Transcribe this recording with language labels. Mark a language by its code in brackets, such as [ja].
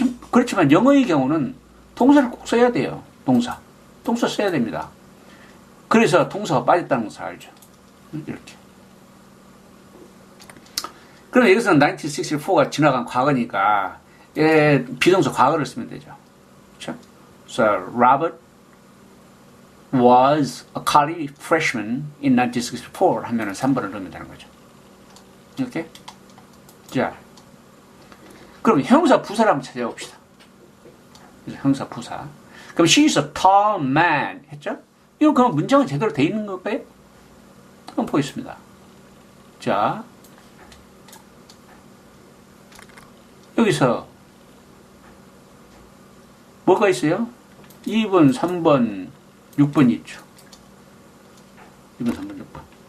[ko] 그렇지만 영어의 경우는 동사를 꼭 써야 돼요. 동사 써야 됩니다. 그래서 동사가 빠졌다는 것을 알죠. 이렇게. 그럼 여기서는 1964가 지나간 과거니까 비동사 과거를 쓰면 되죠. 그렇죠? [en] So Robert was a college freshman in 1964 [ko] 하면은 3번을 넣으면 되는 거죠. 이렇게. 자, 그럼 형사 부사를 한번 찾아봅시다. 형사 부사. 그럼 [en] she is a tall man [ko] 했죠? 이거 그럼 문장은 제대로 돼 있는 걸까요? 한번 보겠습니다. 자, 여기서 뭐가 있어요? 2번, 3번, 6번이 있죠. 2번, 3번, 6번.